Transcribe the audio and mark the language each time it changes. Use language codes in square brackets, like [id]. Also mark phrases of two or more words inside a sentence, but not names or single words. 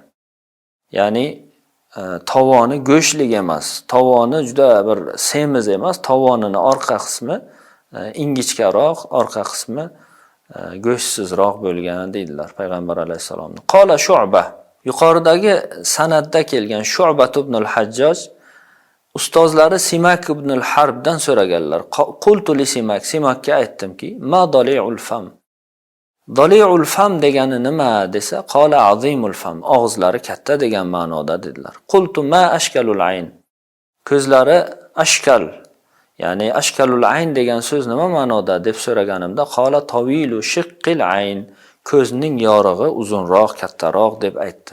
[uz] Ya'ni tovoni go'shlik emas, tovoni juda bir semiz emas, tovonining orqa qismi ingichkaroq, orqa qismi go'shtsizroq bo'lgan deydilar payg'ambar alayhisalomni. Qala Shu'ba, yuqoridagi sanadda kelgan Shu'ba ibn al-Hajjaj ustozlari Simak ibn al-Harbdan so'raganlar. [ar] قلت لسماك, [uz] Simakka aytdimki, [ar] ما ضليع الفم. ضليع الفم [uz] degani nima desa, [ar] قال عظيم الفم, [uz] og'izlari katta degan ma'noda dedilar. [ar] قلت ما أشكل العين. [uz] Ko'zlari ashkal, ya'ni [ar] أشكل العين [uz] degan so'z nima ma'noda deb so'raganimda, [ar] قال طويل شق العين, [uz] ko'zning yorug'i uzunroq, kattaroq deb aytdi.